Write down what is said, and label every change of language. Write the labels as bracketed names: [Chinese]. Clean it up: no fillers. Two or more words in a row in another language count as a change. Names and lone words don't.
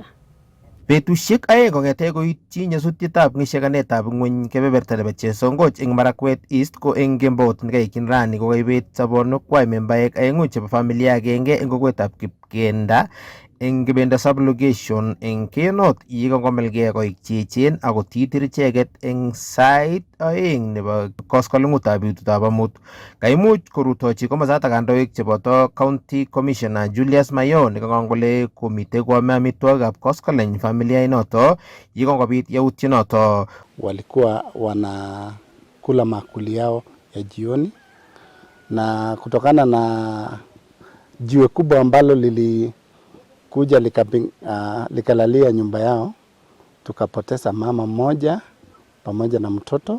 [Kalenjin] Betusiek aeng kong'ete koityi nyasutietab ng'ishakanetab ng'ony kebeberta nebo Chesongoch eng Marakwet East ko eng kembout nekaekyin rani kokaibet sobonwekwai membaek aeng'u chebo familia agenge eng kokwetab Kipkenda eng Kibendo sublocation eng Keiyo North yekongomilgei koik cheechen ako titir icheket eng sait aeng nebo koskoleng'utab betutab amut. Kaimuch korutochi komosatak kandoik cheboto [English] County Commissioner [Kalenjin] Julius Mayo nekang'ong kole komitei koame amitwogikab koskoleny familia inoto yekongobit yautyonoto. [Swahili] Walikuwa wanakula makuli yao ya jioni na kutokana na jiwe kubwa ambalo lilikuja likalalia nyumba yao, tukapoteza mama mmoja pamoja na mtoto.